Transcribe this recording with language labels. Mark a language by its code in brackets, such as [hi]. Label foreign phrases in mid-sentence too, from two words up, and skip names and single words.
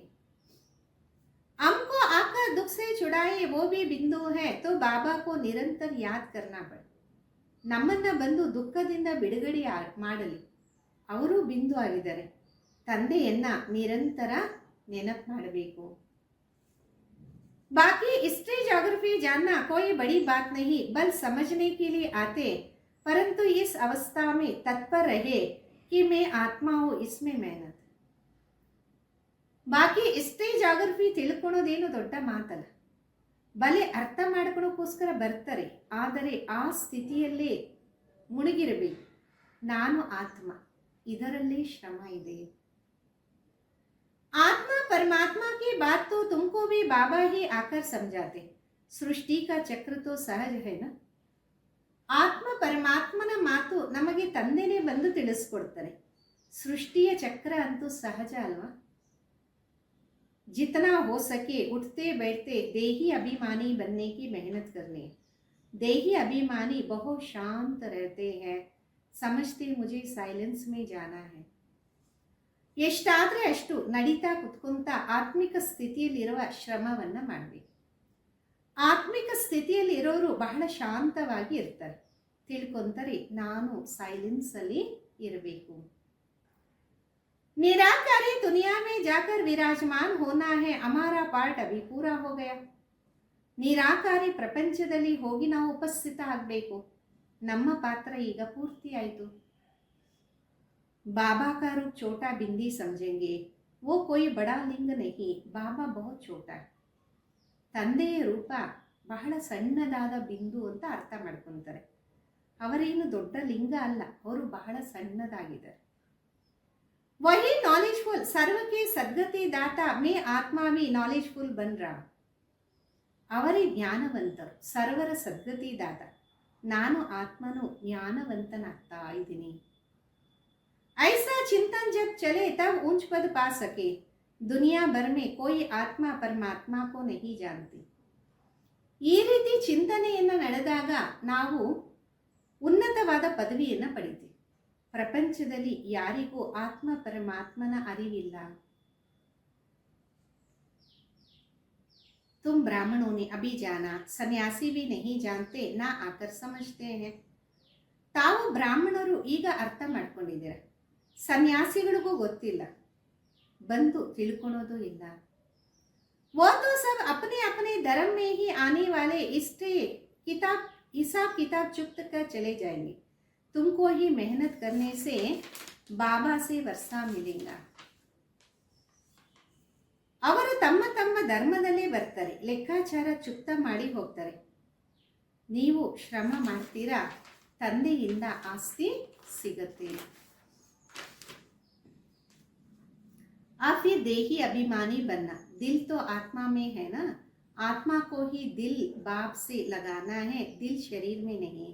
[hi] हमको आकर दुख से छुड़ाए वो भी बिंदु है, तो बाबा को निरंतर याद करना पड़े. [kn] ನಮ್ಮನ್ನ ಬಂದು ದುಃಖದಿಂದ ಬಿಡುಗಡೆ ಮಾಡಲಿ, ಅವರು ಬಿಂದು ಆಗಿದ್ದಾರೆ, ತಂದೆಯನ್ನ ನಿರಂತರ ನೆನಪು ಮಾಡಬೇಕು. [hi] बाकी [en] history geography [hi] जानना कोई बड़ी बात नहीं, बल समझने के लिए आते, परंतु इस अवस्था में तत्पर रहे कि मैं आत्मा हूँ, इसमें मेहनत. [kn] ಬಾಕಿ [en] history geography [kn] ತಿಳ್ಕೊಳೋದೇನು ದೊಡ್ಡ ಮಾತಲ್ಲ, ಬಲೆ ಅರ್ಥ ಮಾಡ್ಕೊಳೋಕ್ಕೋಸ್ಕರ ಬರ್ತಾರೆ, ಆದರೆ ಆ ಸ್ಥಿತಿಯಲ್ಲೇ ಮುಳುಗಿರಬೇಕು. ನಾನು ಆತ್ಮ, ಇದರಲ್ಲೇ ಶ್ರಮ ಇದೆ. [hi] आत्मा परमात्मा की बात तो तुमको भी बाबा ही आकर समझाते, सृष्टि का चक्र तो सहज है ना. [kn] ಆತ್ಮ ಪರಮಾತ್ಮನ ಮಾತು ನಮಗೆ ತಂದೆನೇ ಬಂದು ತಿಳಿಸ್ಕೊಡ್ತಾರೆ, ಸೃಷ್ಟಿಯ ಚಕ್ರ ಅಂತೂ ಸಹಜ ಅಲ್ವಾ. [hi] जितना हो सके उठते बैठते देही अभिमानी बनने की मेहनत करनी. देही अभिमानी बहुत शांत रहते हैं, समझते मुझे साइलेंस में जाना है. [kn] ಎಷ್ಟಾದರೆ ಅಷ್ಟು ನಡೀತಾ ಕುತ್ಕೊಂತ ಆತ್ಮಿಕ ಸ್ಥಿತಿಯಲ್ಲಿರುವ ಶ್ರಮವನ್ನು ಮಾಡಬೇಕು. ಆತ್ಮಿಕ ಸ್ಥಿತಿಯಲ್ಲಿ ಇರೋರು ಬಹಳ ಶಾಂತವಾಗಿ ಇರ್ತಾರೆ. ತಿಳ್ಕೊಂತಾರೆ, ನಾನು ಸೈಲೆನ್ಸಲ್ಲಿ ಇರಬೇಕು. [hi] निराकारी दुनिया में जाकर विराजमान होना है, हमारा पार्ट अभी पूरा हो गया. [kn] ನಿರಾಕಾರಿ ಪ್ರಪಂಚದಲ್ಲಿ ಹೋಗಿ ನಾವು ಉಪಸ್ಥಿತ ಆಗಬೇಕು. ನಮ್ಮ ಪಾತ್ರ ಈಗ ಪೂರ್ತಿ ಆಯಿತು. [hi] बाबा का रूप छोटा बिंदी समझेंगे, वो कोई बड़ा लिंग नहीं, बाबा बहुत छोटा है. [kn] ತಂದೆಯ ರೂಪ ಬಹಳ ಸಣ್ಣದಾದ ಬಿಂದು ಅಂತ ಅರ್ಥ ಮಾಡ್ಕೊತಾರೆ. ಅವರೇನು ದೊಡ್ಡ ಲಿಂಗ ಅಲ್ಲ, ಅವರು ಬಹಳ ಸಣ್ಣದಾಗಿದ್ದಾರೆ. [hi] वही नॉलेजफुल सर्व के सद्गति दाता मैं आत्मा भी नॉलेजफुल बन रहा. [kn] ಅವರೇ ಜ್ಞಾನವಂತರು, ಸರ್ವರ ಸದ್ಗತಿ ದಾತ. ನಾನು ಆತ್ಮನು ಜ್ಞಾನವಂತನಾಗ್ತಾ ಇದ್ದೀನಿ. [hi] ऐसा चिंतन जब चले तब ऊंच पद पा सके, दुनिया भर में कोई आत्मा परमात्मा को नहीं जानती. [kn] ಈ ರೀತಿ ಚಿಂತನೆಯನ್ನು ನಡೆದಾಗ ನಾವು ಉನ್ನತವಾದ ಪದವಿಯನ್ನು ಪಡಿತೀವಿ. ಪ್ರಪಂಚದಲ್ಲಿ ಯಾರಿಗೂ ಆತ್ಮ ಪರಮಾತ್ಮನ ಅರಿವಿಲ್ಲ. [hi] तुम ब्राह्मणों ने अभी जाना, सन्यासी भी नहीं जानते, ना आकर समझते हैं. [kn] ತಾವು ಬ್ರಾಹ್ಮಣರು ಈಗ ಅರ್ಥ ಮಾಡ್ಕೊಂಡಿದ್ದೀರ, ಸನ್ಯಾಸಿಗಳಿಗೂ ಗೊತ್ತಿಲ್ಲ, ಬಂದು ತಿಳ್ಕೊಳೋದು ಇಲ್ಲ. [hi] वो तो सब अपने अपने धर्म में ही आने वाले हिसाब किताब चुप्त कर चले जाएंगे. तुमको ही मेहनत करने से बाबा से वर्षा मिलेगा. [kn] ಅವರು ತಮ್ಮ ತಮ್ಮ ಧರ್ಮದಲ್ಲೇ ಬರ್ತಾರೆ, ಲೆಕ್ಕಾಚಾರ ಚುಕ್ತ ಮಾಡಿ ಹೋಗ್ತಾರೆ. ನೀವು ಶ್ರಮ ಮಾಡ್ತೀರಾ, ತಂದೆಯಿಂದ ಆಸ್ತಿ ಸಿಗತ್ತೆ. [hi] आप ये देही अभिमानी बनना, दिल तो आत्मा में है ना, आत्मा को ही दिल बाप से लगाना है, दिल शरीर में नहीं.